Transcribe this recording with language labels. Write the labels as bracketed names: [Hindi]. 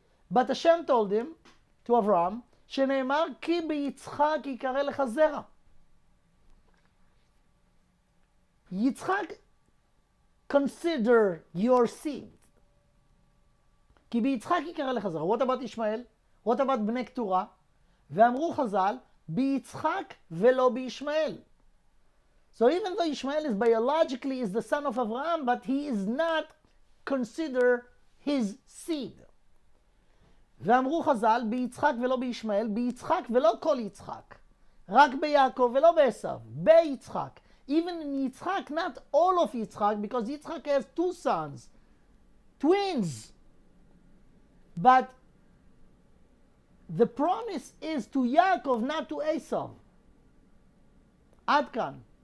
[English] But Hashem told him, to Avraham, [Hebrew] שנאמר כי ביצחק יקרא לך זרע. [English] Yitzchak, consider your seed. [Hebrew] כי ביצחק יקרא לך זרע. [English] What about Ishmael? What about [Hebrew] בני קטורה? ואמרו חז"ל, ביצחק ולא בישמעאל. [English] So even though Ishmael is biologically is the son of Abraham, but he is not considered his seed. [Hebrew] ואמרו חז"ל, ביצחק ולא בישמעאל, ביצחק ולא כל יצחק. רק ביעקב ולא בעשיו, ביצחק. [English] Even in Yitzchak, not all of Yitzchak, because Yitzchak has two sons, twins. But the promise is to Yaakov, not to Esau. Ad kan.